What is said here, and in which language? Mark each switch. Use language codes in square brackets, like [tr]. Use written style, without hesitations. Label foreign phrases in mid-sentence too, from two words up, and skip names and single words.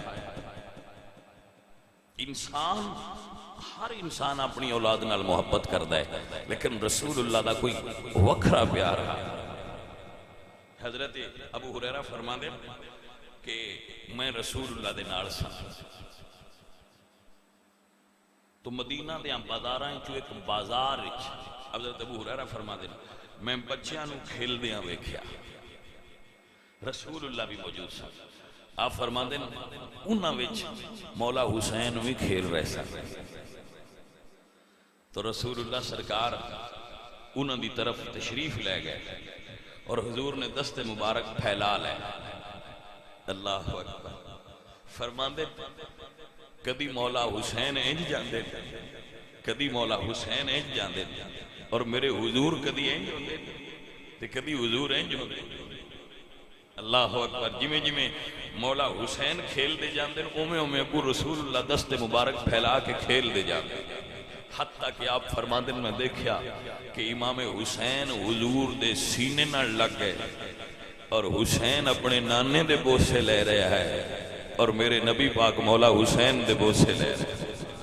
[pa] انسان ہر انسان اپنی اولاد نال [ur] محبت کرتا ہے لیکن [pa] رسول اللہ دا کوئی وکھرا پیار ہے. حضرت ابو ہریرہ [ur] فرماتے ہیں کہ میں [pa] رسول اللہ دے نال سا تو مدینہ دے بازاراں چوں ایک بازار وچ حضرت ابو ہریرہ [ur] فرماتے ہیں میں [pa] بچیاں نو کھیلدیاں ویکھیا، رسول اللہ بھی موجود سن. [ur] آپ فرماتے ہیں [pa] انہاں وچ مولا حسین بھی کھیل رہے سن. تو رسول اللہ سرکار انہاں دی طرف تشریف لے گئے اور حضور نے دست مبارک پھیلا لے. [ar] اللہ اکبر. [pa] فرماندے کدی مولا حسین انج جاندے کدی مولا حسین انج جاندے اور میرے حضور کدی انج ہوندے تے کدی حضور انج ہوندے. [ar] اللہ اکبر. [pa] جویں جویں مولا حسین کھیل دے جاندے اوویں اوویں ابو رسول اللہ دست مبارک پھیلا کے کھیل دے جاندے. حتیٰ کہ آپ فرماندے میں دیکھیا کہ امام حسین حضور دے سینے نہ لگ گئے اور حسین اپنے نانے دے بوسے لے رہا ہے اور میرے نبی پاک مولا حسین دے بوسے لے رہے ہیں.